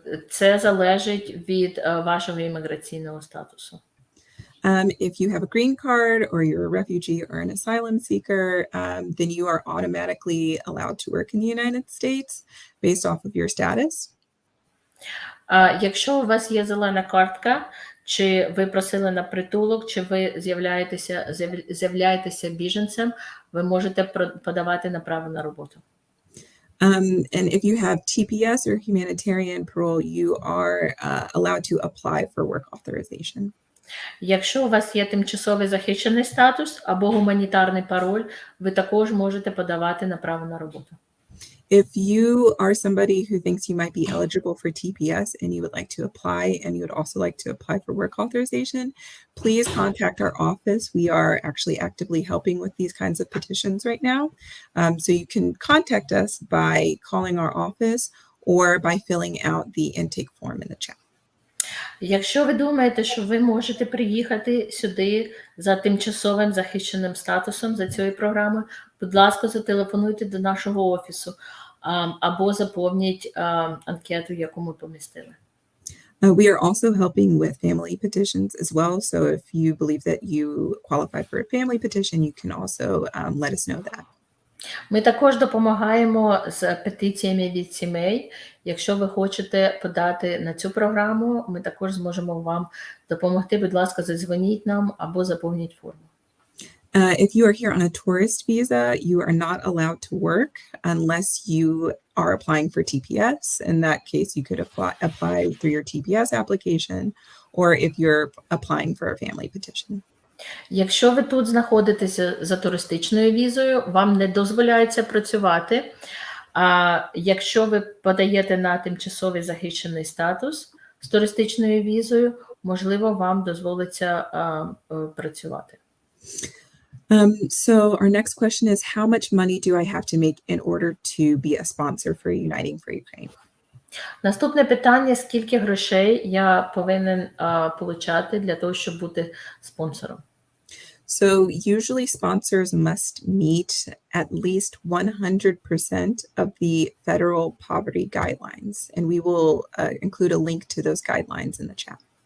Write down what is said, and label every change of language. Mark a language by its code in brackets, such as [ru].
[uk] Це залежить від вашого імміграційного статусу. [en] If you have a green card or you're a refugee or an asylum seeker, then you are automatically allowed to work in the United States based off of your status. [uk] Якщо у вас є зелена картка, чи ви просили на притулок, чи ви з'являєтеся біженцем, ви можете подавати на право на роботу. [en] And if you have TPS or humanitarian parole, you are allowed to apply for work authorization. [uk] Якщо у вас є тимчасовий захищений статус або гуманітарний пароль, ви також можете подавати на право на роботу. [en] If you are somebody who thinks you might be eligible for TPS and you would like to apply, and you would also like to apply for work authorization, please contact our office. We are actually actively helping with these kinds of petitions right now. So you can contact us by calling our office or by filling out the intake form in the chat. [uk] Якщо ви думаєте, що ви можете приїхати сюди за тимчасовим захищеним статусом за цією програмою, будь ласка, зателефонуйте до нашого офісу або заповніть анкету, яку ми помістили. [en] We are also helping with family petitions as well. So if you believe that you qualify for a family petition, you can also let us know that. [uk] Ми також допомагаємо з петиціями від сімей. Якщо ви хочете подати на цю програму, ми також зможемо вам допомогти. Будь ласка, задзвоніть нам або заповніть форму. [en] If you are here on a tourist visa, you are not allowed to work unless you are applying for TPS. In that case, you could apply through your TPS application, or if you're applying for a family petition. [uk] Якщо ви тут знаходитеся за туристичною візою, вам не дозволяється працювати. А якщо ви подаєте на тимчасовий захищений статус з туристичною візою, можливо, вам дозволиться працювати. [en] So our next question is, how much money do I have to make in order to be a sponsor for Uniting for Ukraine? [uk] Наступне питання: скільки грошей я повинен получати для того, щоб бути спонсором? [en] So usually sponsors must meet at least 100% of the federal poverty guidelines, and we will include a link to those guidelines in the chat.